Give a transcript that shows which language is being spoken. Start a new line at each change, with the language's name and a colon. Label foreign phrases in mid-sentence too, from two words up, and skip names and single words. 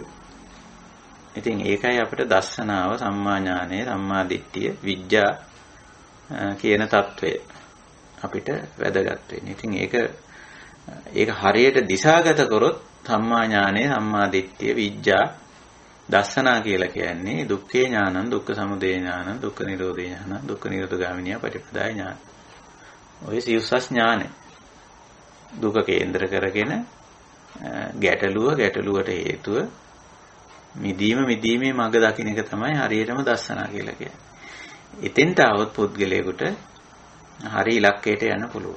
Sinhala: ඉතින් ඒකයි අපිට දස්සනාව, සම්මා ඥානය, සම්මා දිට්ඨිය, විඥා කියන తත්වය අපිට වැදගත් වෙන්නේ. ඉතින් ඒක හරියට දිශාගත කරොත් සම්මා ඥානය, සම්මා දිට්ඨිය, විඥා, දස්සනා කියලා කියන්නේ
Pali: දුක්ඛේ ඥානං, දුක්ඛ සමුදය ඥානං, දුක්ඛ නිරෝධේ ඥානං, දුක්ඛ නිරෝධගාමිනිය පටිපදාය ඥාන.
Sinhala: ඔය සියුස්සස් ඥානය. දුක කේන්ද්‍ර කරගෙන ගැටලුවට හේතුව මිදීමේ මඟ දකින්න එක තමයි හරියටම දස්සනා කියලා කියන්නේ. එතෙන්ට આવොත් පුද්ගලයාට හරි ඉලක්කයට යන්න පුළුවන්.